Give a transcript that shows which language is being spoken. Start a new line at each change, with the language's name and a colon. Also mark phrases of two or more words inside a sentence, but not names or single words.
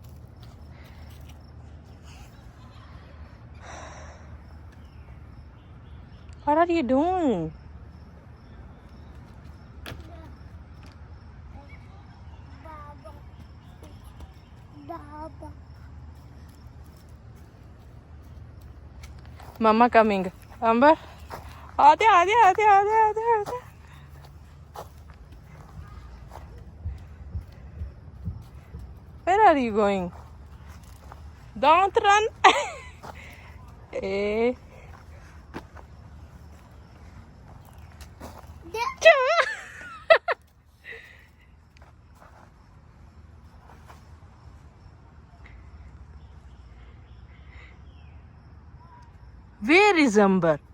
English: What are you doing? Baba. Mama coming. Amber.
Hindi: आते आते आते आते आते आते.
English: Where are you going? Don't run. Eh. Where is Amber?